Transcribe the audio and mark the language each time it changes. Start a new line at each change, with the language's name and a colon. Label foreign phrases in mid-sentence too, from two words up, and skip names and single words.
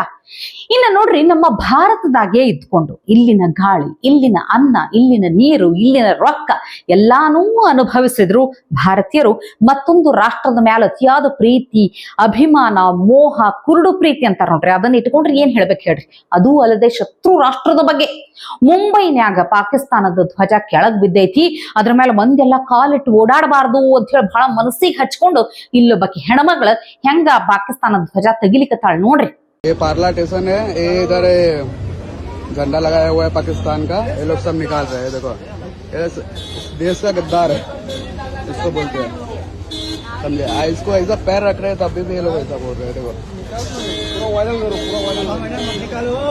Kannada: ಇನ್ನ ನೋಡ್ರಿ, ನಮ್ಮ ಭಾರತದಾಗೆ ಇದ್ಕೊಂಡು ಇಲ್ಲಿನ ಗಾಳಿ, ಇಲ್ಲಿನ ಅನ್ನ, ಇಲ್ಲಿನ ನೀರು, ಇಲ್ಲಿನ ರೊಕ್ಕ ಎಲ್ಲಾನೂ ಅನುಭವಿಸಿದ್ರು ಭಾರತೀಯರು ಮತ್ತೊಂದು ರಾಷ್ಟ್ರದ ಮೇಲೆ ಅತಿಯಾದ ಪ್ರೀತಿ, ಅಭಿಮಾನ, ಮೋಹ, ಕುರುಡು ಪ್ರೀತಿ ಅಂತಾರ ನೋಡ್ರಿ. ಅದನ್ನ ಇಟ್ಕೊಂಡ್ರಿ ಏನ್ ಹೇಳ್ಬೇಕು ಹೇಳ್ರಿ. ಅದೂ ಅಲ್ಲದೆ ಶತ್ರು ರಾಷ್ಟ್ರದ ಬಗ್ಗೆ ಮುಂಬೈನ್ಯಾಗ ಪಾಕಿಸ್ತಾನದ ಧ್ವಜ ಕೆಳಗ್ ಬಿದ್ದೈತಿ. ಅದ್ರ ಮೇಲೆ ಮಂದೆಲ್ಲ ಕಾಲಿಟ್ಟು ಓಡಾಡಬಾರ್ದು ಅಂತ ಹೇಳಿ ಬಹಳ ಮನಸ್ಸಿಗೆ ಹಚ್ಕೊಂಡು ಇಲ್ಲೊಬ್ಬಕಿ ಹೆಣ್ಮಗಳು ಹೆಂಗ ಪಾಕಿಸ್ತಾನದ ಧ್ವಜ ತೆಗಿಲಿಕತ್ತಾಳ ನೋಡ್ರಿ.
Hindi: ये पार्ला स्टेशन है, ये इधर झंडा लगाया हुआ है पाकिस्तान का. ये लोग सब निकाल रहे हैं. देखो, ये देश का गद्दार है, इसको बोलते हैं, समझे. इसको ऐसा पैर रख रहे हैं तब भी ये लोग ऐसा बोल रहे हैं. देखो, पूरा वायरल करो, पूरा वायरल निकालो.